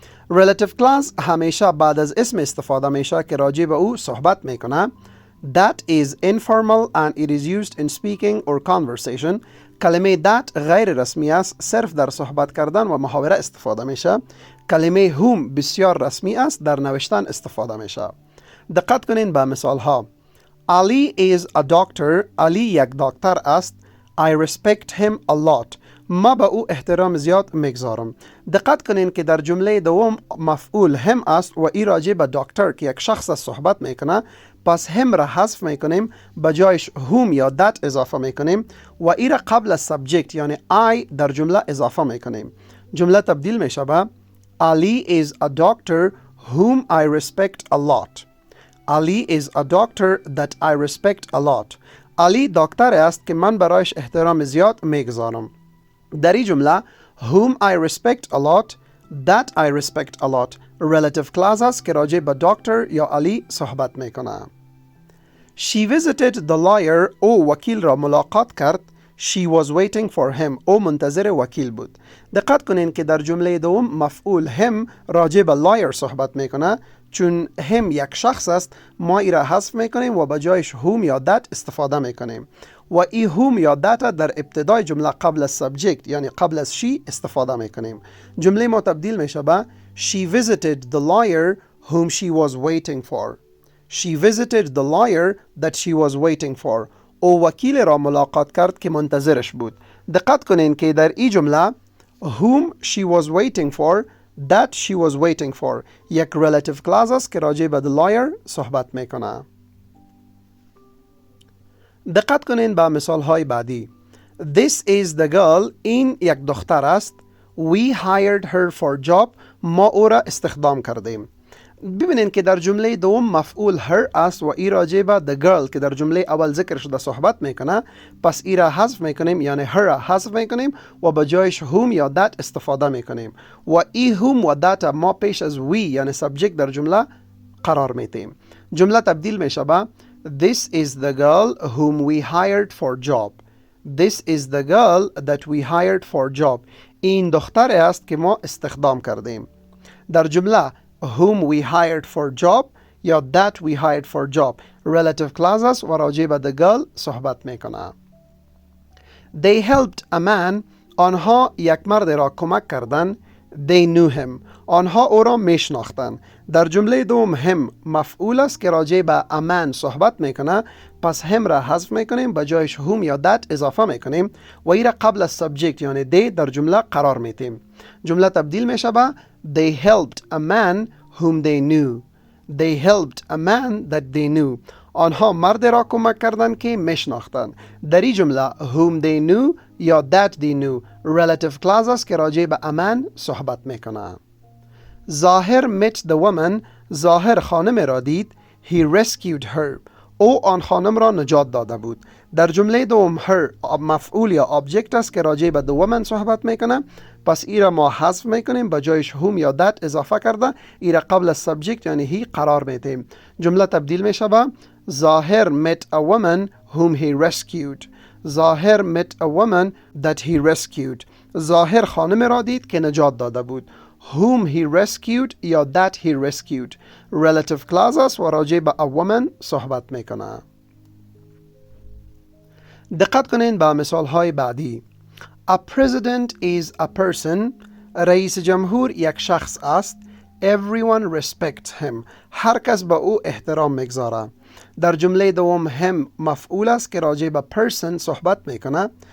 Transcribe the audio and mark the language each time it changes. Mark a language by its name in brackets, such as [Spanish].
[Persian] Relative clause همیشه بعد از اسم استفاده میشه که راجع به او صحبت میکنه. [English] That is informal and it is used in speaking or conversation. [Persian] کلمه that غیر رسمی است، صرف در صحبت کردن و محاوره استفاده میشه. کلمه whom بسیار رسمی است، در نوشتن استفاده میشه. دقت کنین به مثال ها. [English] Ali is a doctor. [Persian] علی یک دکتر است. [English] I respect him a lot. [Persian] ما به او احترام زیاد میگذارم. دقت کنین که در جمله دوم مفعول هم است و ای راجع به دکتر که یک شخص صحبت میکنه. پس هم را حذف میکنیم به جایش whom یا that اضافه میکنیم و ای را قبل از subject یعنی I در جمله اضافه میکنیم. جمله تبدیل میشه به [English] Ali is a doctor whom I respect a lot. Ali is a doctor that I respect a lot. [Persian] علی دکتر است که من برایش احترام زیاد میگذارم. در این جمله [English] whom I respect a lot, that I respect a lot [Persian] relative clause است که راجع به دکتر یا علی صحبت میکنه. [English] She visited the lawyer. [Persian] او وکیل را ملاقات کرد. [English] She was waiting for him. [Persian] او منتظر وکیل بود. دقت کنین که در جمله دوم مفعول هم راجع به lawyer صحبت میکنه. چون هم یک شخص است ما ای را حذف میکنیم و به جایش whom یا that استفاده میکنیم و ای whom یا that در ابتدای جمله قبل از subject یعنی قبل از she استفاده میکنیم. جمله ما تبدیل میشه به [English] She visited the lawyer whom she was waiting for. She visited the lawyer that she was waiting for. [Persian] او وکیل را ملاقات کرد که منتظرش بود. دقت کنین که در این جمله [English] whom she was waiting for, that she was waiting for [Persian] یک relative clause است که راجع به the lawyer صحبت میکنه. دقت کنین به مثال های بعدی. [English] This is the girl. [Persian] این یک دختر است. [English] We hired her for job. [Persian] ما او را استخدام کردیم. ببینین که در جمله دوم مفعول her است و ای راجع به the girl که در جمله اول ذکر شده صحبت میکنه. پس ای را حذف میکنیم یعنی her را حذف میکنیم و به جایش whom یا that استفاده میکنیم و ای whom و that ما پیش از we یعنی subject در جمله قرار میدیم. جمله تبدیل میشه به [English] This is the girl whom we hired for job. This is the girl that we hired for job. [Persian] این دختر است که ما استخدام کردیم. در جمله [English] whom we hired for job [Persian] یا [English] that we hired for job [Persian] relative clause است و راجع به the girl صحبت میکنه. [English] They helped a man. [Persian] آنها یک مرد را کمک کردند. [English] They knew him. [Persian] آنها او را میشناختند. در جمله دوم هم مفعول است که راجع به a man صحبت میکنه. پس هم را حذف میکنیم به جایش whom یا that اضافه میکنیم و ای را قبل از subject یعنی they در جمله قرار میدیم. جمله تبدیل میشه به [English] They helped a man whom they knew. They helped a man that they knew. [Persian] آنها مرد را کمک کردند که میشناختند. در این جمله [English] whom they knew [Persian] یا [English] that they knew [Persian] relative clause است که راجع به a man صحبت میکنه. [English] Zahir met the woman. [Persian] ظاهر خانم را دید. [English] He rescued her. [Persian] او آن خانم را نجات داده بود. در جمله دوم her مفعول یا object است که راجع به the woman صحبت میکنه. پس ای را ما حذف میکنیم به جایش whom یا that اضافه کرده ای را قبل از subject یعنی he قرار میدیم. جمله تبدیل میشه به [English] Zahir met a woman whom he rescued. Zahir met a woman that he rescued. [Persian] ظاهر خانم را دید که نجات داده بود. [English] whom he rescued [Persian] یا [English] that he rescued [Persian] relative clause است و راجع به a woman صحبت میکنه. دقت کنین به مثال های بعدی. [English] A president is a person. [Persian] رئیس جمهور یک شخص است. [English] Everyone respects him. [Persian] هر کس به او احترام میگذاره. در جمله دوم هم مفعول است که راجع به person صحبت میکنه.